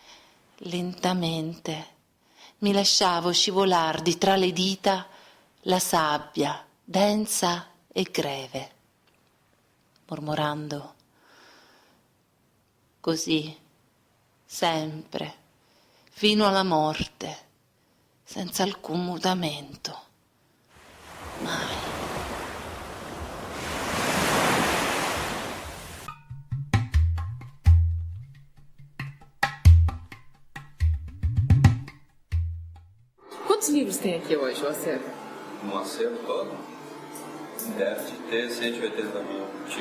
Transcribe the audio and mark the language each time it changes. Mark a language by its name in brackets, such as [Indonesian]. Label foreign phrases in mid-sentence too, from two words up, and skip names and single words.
[Italian] mi lasciavo scivolar di tra le dita la sabbia densa e greve, mormorando: così, sempre, fino alla morte, senza alcun mutamento, mai. [Portuguese] Quantos livros tem aqui hoje, o acervo? No acervo todo, deve de ter 180 mil títulos.